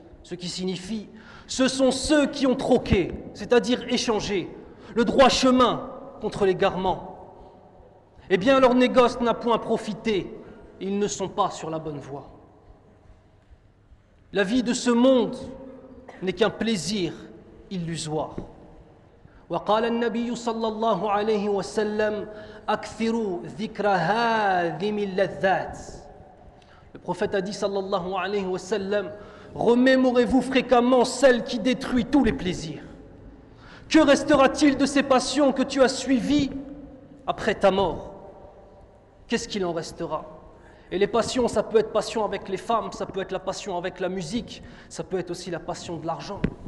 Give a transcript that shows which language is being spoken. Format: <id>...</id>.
<fr>Ce qui signifie, ce sont ceux qui ont troqué, c'est-à-dire échangé, le droit chemin contre l'égarement. Eh bien, leur négoce n'a point profité, ils ne sont pas sur la bonne voie. La vie de ce monde n'est qu'un plaisir illusoire.</fr> <ar>وقال النبي صلى الله عليه وسلم أكثروا ذكر هادم اللذات.</ar> <fr>Le prophète a dit</fr> <ar>sallallahu alayhi wa sallam:</ar> <fr>remémorez-vous fréquemment celle qui détruit tous les plaisirs. Que restera-t-il de ces passions que tu as suivies après ta mort? Qu'est-ce qu'il en restera? Et les passions, ça peut être passion avec les femmes, ça peut être la passion avec la musique, ça peut être aussi la passion de l'argent.</fr>